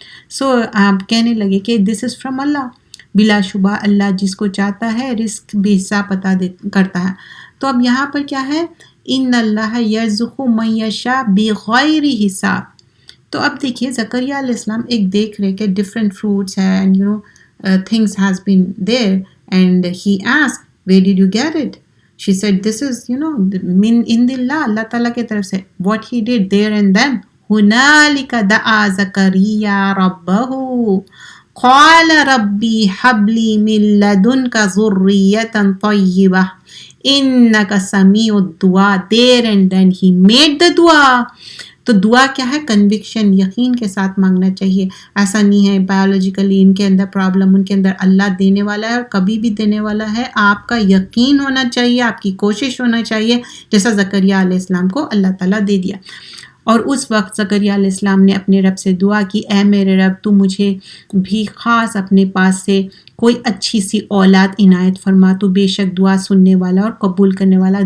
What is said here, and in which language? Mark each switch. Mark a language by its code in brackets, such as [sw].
[ur] سو آپ کہنے لگے کہ [en] This is from Allah. [ur] بلا شبہ اللہ جس کو چاہتا ہے رزق بے حساب عطا کرتا ہے. تو اب یہاں پر کیا ہے, [ar] ان اللہ یرزق من یشاء بغیر حساب. [ur] تو اب دیکھیے زکریا علیہ السلام ایک دیکھ رہے کہ [en] Different fruits ہیں and things has been there and he asked where did you get it. She said this is [ar] min indillah, [ur] اللہ تعالیٰ کی طرف سے. [en] What he did there and then [ar] هنالک دعا زکریا ربہ, قال ربی حبلی من لدنک ذریۃ طیبہ انک سمیع الدعاء. [en] There and then he made the دعا. [ur] تو دعا کیا ہے؟ کنوکشن، یقین کے ساتھ مانگنا چاہیے. ایسا نہیں ہے بایولوجیکلی ان کے اندر پرابلم، ان کے اندر اللہ دینے والا ہے اور کبھی بھی دینے والا ہے. آپ کا یقین ہونا چاہیے، آپ کی کوشش ہونا چاہیے. جیسا زکریا علیہ السلام کو اللہ تعالیٰ دے دیا. اور اس وقت زکریا علیہ السلام نے اپنے رب سے دعا کی، اے میرے رب تو مجھے بھی خاص اپنے پاس سے کوئی اچھی سی اولاد عنایت فرما، تو بے شک دعا سننے والا اور قبول کرنے والا.